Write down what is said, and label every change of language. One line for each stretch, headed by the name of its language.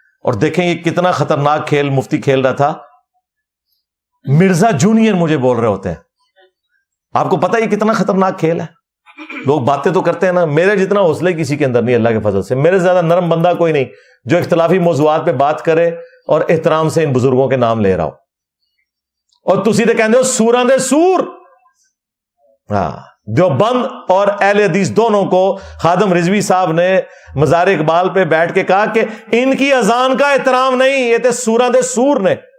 Urdu: اور دیکھیں یہ کتنا خطرناک کھیل مفتی کھیل رہا تھا. مرزا جونیئر مجھے بول رہے ہوتے ہیں. آپ کو پتہ یہ کتنا خطرناک کھیل ہے؟ لوگ باتیں تو کرتے ہیں نا، میرے جتنا حوصلے کسی کے اندر نہیں اللہ کے فضل سے. میرے سے زیادہ نرم بندہ کوئی نہیں جو اختلافی موضوعات پہ بات کرے اور احترام سے ان بزرگوں کے نام لے رہا ہو.
Punjabi: اور تسی تو کہندے ہو سوراں دے سور.
Urdu: ہاں، دیوبند اور اہل حدیث دونوں کو خادم رضوی صاحب نے مزار اقبال پہ بیٹھ کے کہا کہ ان کی اذان کا احترام نہیں،
Punjabi: یہ تے سوراں دے سور نے.